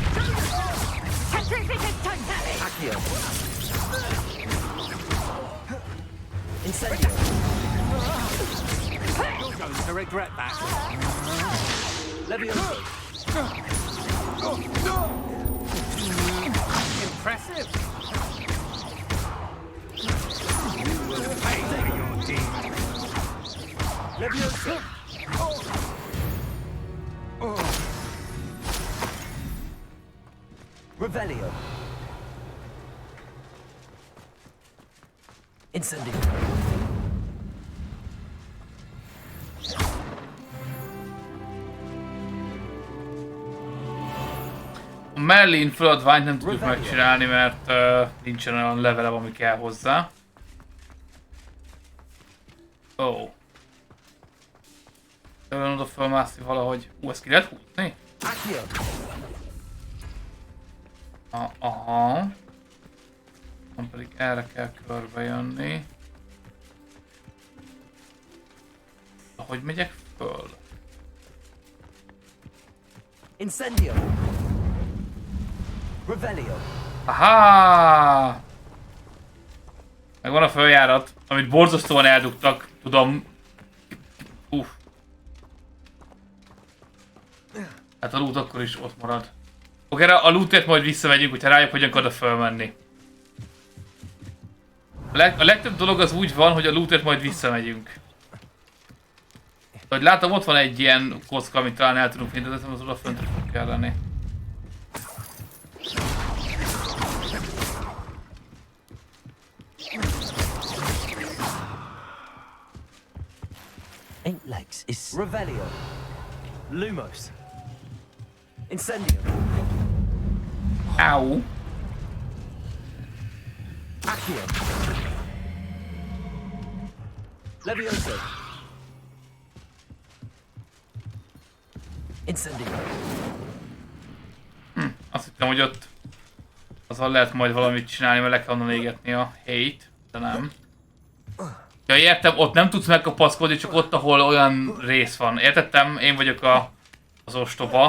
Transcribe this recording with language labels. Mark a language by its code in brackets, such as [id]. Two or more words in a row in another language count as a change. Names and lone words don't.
[en] Accio. Incendio. You're going to regret that. Levioso. Impressive. You will pay for your deeds. Levioso. Revelio. Incendio. [hu] A Merlin feladványt nem tudjuk megcsinálni, mert nincsen olyan levelem, ami kell hozzá. Ó. Oh. Olyan oda fölmászni valahogy. Ezt ki lehet húzni? Aha. Nem pedig erre kell körbe jönni. Ahogy megyek föl? Incendio. Revelio. Aha! Megvan a följárat, amit borzasztóan eldugtak, tudom. Uff. Hát a loot akkor is ott marad. Oké, a lootért majd visszamegyünk, hogyha rájuk hogyan oda fölmenni. A legtöbb dolog az úgy van, hogy a lootért majd visszamegyünk. Hogy látom, ott van egy ilyen kocka, amit talán el tudunk vinni, de az oda fönt fog kelleni. [en] Eight legs is Revelio. Lumos. Incendio. Ow. Accio. Levioso. Incendio. [hu] Azt hittem, hogy ott azzal lehet majd valamit csinálni, mert le kell onnan égetni a helyt, de nem. Ja, értem, ott nem tudsz megkapaszkodni, csak ott, ahol olyan rész van. Értettem? Én vagyok az ostoba.